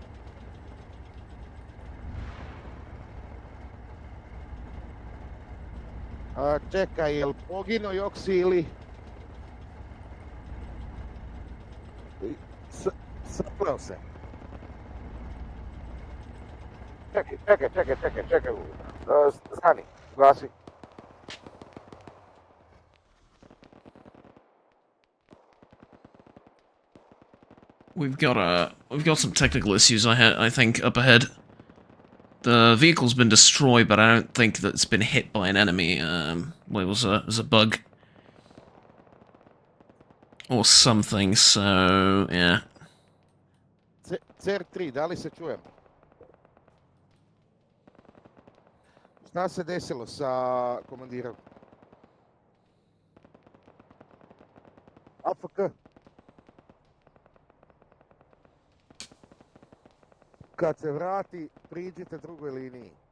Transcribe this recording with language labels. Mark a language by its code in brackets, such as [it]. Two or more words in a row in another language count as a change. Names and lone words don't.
[sr] Čekaj, jel poginuo Joksi ili... Sapleo se. Čekaj. Stani, gasi. [en] We've got some technical issues I think up ahead. The vehicle's been destroyed, but I don't think that it's been hit by an enemy. Well, it was a bug or something. So yeah. [sr] Cer 3, da li se čujemo? Šta se desilo sa komandirom? AFK. Kad se vrati, priđite drugoj liniji.